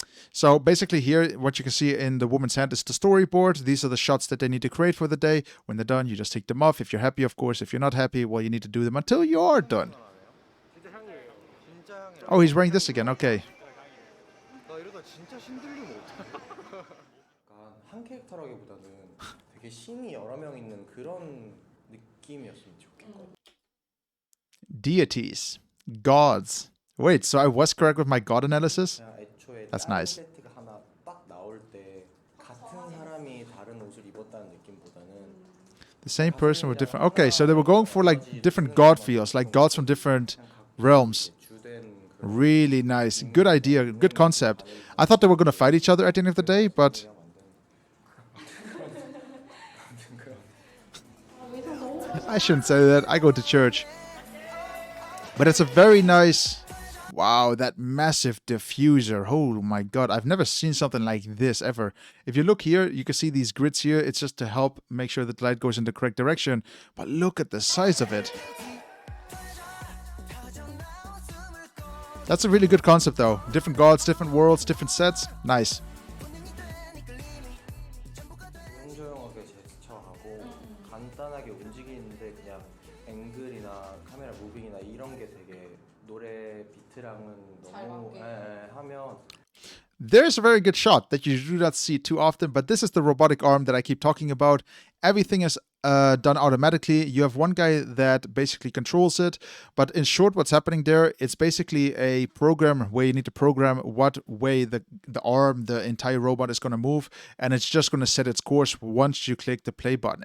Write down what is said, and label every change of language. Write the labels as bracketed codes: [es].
[en] So basically here, what you can see in the woman's hand is the storyboard. These are the shots that they need to create for the day. When they're done, you just take them off. If you're happy, of course. If you're not happy, well, you need to do them until you're done. Oh, he's wearing this again. Okay. [ko] 나 이러다 진짜 신들리면 어떡해? 약간 한 캐릭터라기보다는 되게 신이 여러 명 있는 그런 느낌이었으면 좋겠거든요. [en] Deities. Gods. Wait, so I was correct with my god analysis? [ko] 그냥 애초에 [en] That's [ko] 다른 [en] nice. [ko] 세트가 하나 딱 나올 때 같은 사람이 다른 옷을 입었다는 느낌보다는 [en] The same person with different... Okay, so they were going for like different god feels, like gods from different realms. [ko] 주된 그런 [en] Really nice. Good idea. Good concept. I thought they were going to fight each other at the end of the day, but... I shouldn't say that. I go to church. But it's a very nice... Wow, that massive diffuser. Oh my god, I've never seen something like this ever. If you look here, you can see these grids here. It's just to help make sure that the light goes in the correct direction. But look at the size of it. That's a really good concept though. Different gods, different worlds, different sets. Nice. [ko] 조용조용하게 제스처하고 간단하게 움직이는데 그냥 앵글이나 카메라 무빙이나 이런 게 되게 노래 비트랑은 너무 하면 [en] There's a very good shot that you do not see too often, but this is the robotic arm that I keep talking about. Everything is done automatically. You have one guy that basically controls it, but in short, what's happening there, it's basically a program where you need to program what way the arm, the entire robot is going to move, and it's just going to set its course once you click the play button.